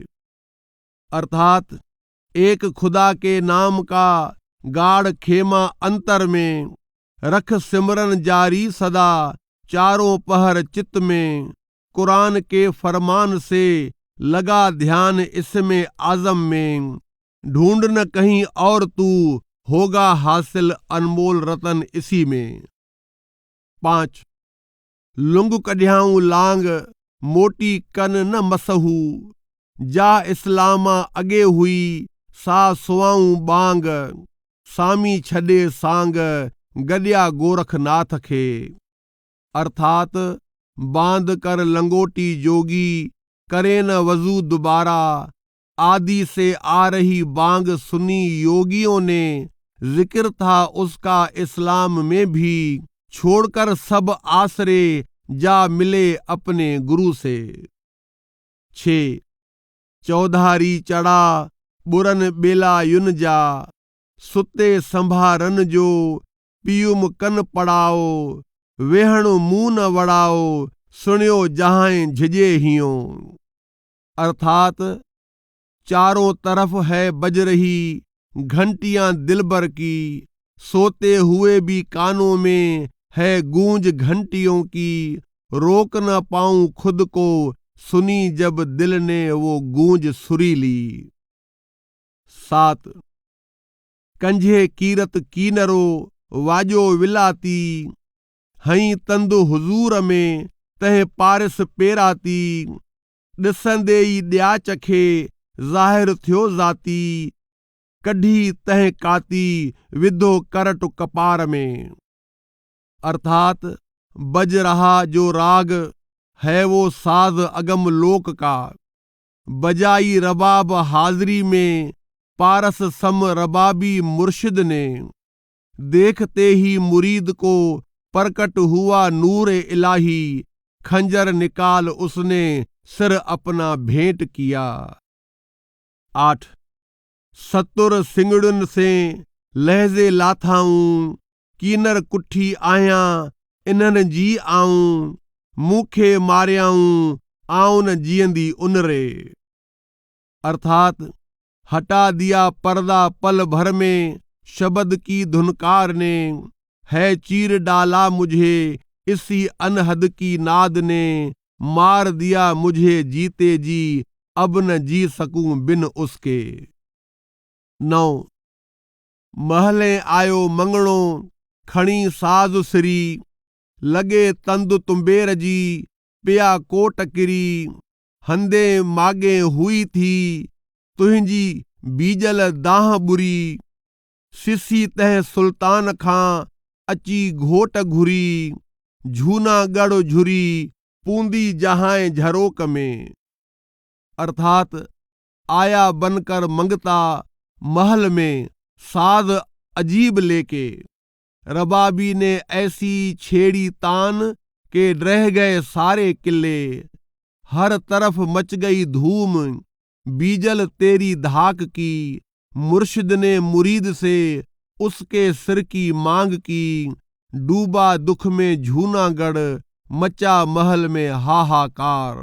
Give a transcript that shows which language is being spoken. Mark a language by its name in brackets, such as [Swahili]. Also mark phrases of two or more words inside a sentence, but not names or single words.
[Hindi] अर्थात एक खुदा के नाम का गाढ़ खेमा अंतर में, रख सिमरन जारी सदा, चारों पहर चित्त में, कुरान के फरमान से लगा ध्यान इसमें आजम में, ढूंढ न कहीं और तू, होगा हासिल अनमोल रतन इसी में। [Sindhi] 5 लुंग कढियाऊं लांग, मोटी कन न मसहू, जा इस्लामा अगे हुई, सा सुआऊं बांग, सामी छॾे सांग, गॾिया गोरखनाथ खे। [Hindi] अर्थात बांध कर लंगोटी जोगी, करे न वजू दोबारा, आदि से आ रही बांग सुनी योगियों ने, जिक्र था उसका इस्लाम में भी, छोड़कर सब आसरे, जा मिले अपने गुरु से। [Sindhi] 6 चौधारी चढ़ा, बुरन बेला युन जा, सुते संभारन जो, पियुम कन पड़ाओ, वेहण मुंह न वड़ाओ, सुनियो जहां झिजे हियो। [Hindi] अर्थात चारों तरफ है बज रही घंटियां दिलबर की, सोते हुए भी कानों में है गूंज घंटियों की, रोक न पाऊं खुद को सुनी जब दिल ने वो गूंज सुरीली। [Sindhi] 7 कंझे कीरत कीनरो वाजो विलाती, हई तंदु हुज़ूर में तंहिं पारिस पेराती, ॾिसंदे ई ॾिया चखे ज़ाहिर थियो ज़ाती, कढी तंहिं काती विधो करट कपार में। [Hindi] अर्थात बज रहा जो राग है वो साज अगम लोक का, बजाई रबाब हाजरी में पारस सम रबाबी मुर्शिद ने, देखते ही मुरीद को प्रकट हुआ नूर इलाही, खंजर निकाल उसने सिर अपना भेंट किया। [Sindhi] 8 सतुर सिंगड़ुन से लहजे लाथाऊं, कीनर कुठी आहियां इन्हनि जी आऊं, मूंखे मारियाऊं आऊं न जीअंदी उनरे। [Hindi] अर्थात हटा दिया पर्दा पल भर में शब्द की धुनकार ने, है चीर डाला मुझे इसी अनहद की नाद ने, मार दिया मुझे जीते जी अब न जी सकूं बिन उसके। [Sindhi] 9 महले आयो मंगणो खणी साज सिरी, लगे तंदु तुम्बेर जी पिया कोट किरी, हंदे मागे हुई थी तुंहिंजी बीजल दाह बुरी, सिसी तह सुल्तान खां अची घोट घुरी, जूनागढ़ झुरी पूंदी जहां झरोक में। [Hindi] अर्थात आया बनकर मंगता महल में साज अजीब लेके, रबाबी ने ऐसी छेड़ी तान के रह गए सारे किले, हर तरफ मच गई धूम बीजल तेरी धाक की, मुर्शिद ने मुरीद से उसके सिर की मांग की, डूबा दुख में जूनागढ़ मचा महल में हाहाकार।